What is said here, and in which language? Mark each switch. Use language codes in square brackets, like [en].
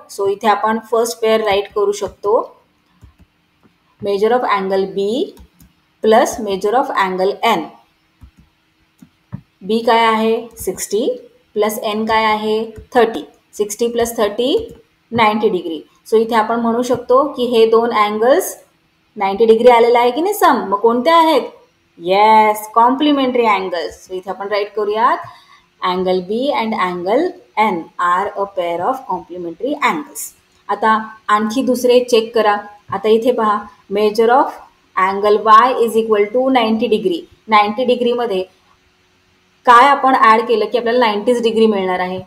[mr] So इथे आपण first pair right करू शकतो [en] Measure of angle B plus measure of angle N. [mr] बी काय आहे 60 प्लस एन काय आहे 30. 60 प्लस 30 90 डिग्री. सो इथे आपण म्हणू शकतो की हे दोन अँगल्स 90 डिग्री आलेला आहे की नाही सम. मग कोणते आहेत? Yes, complementary angles. [en] सो [mr] इथे आपण राईट करूयात [en] Angle B and angle N are a pair of complementary angles. [mr] आता आणखी दुसरे चेक करा. आता इथे पहा [en] Measure of angle Y is equal to 90 degree. [mr] 90 डिग्रीमध्ये काय आपण ॲड केलं की आपल्याला 90 डिग्री मिळणार आहे.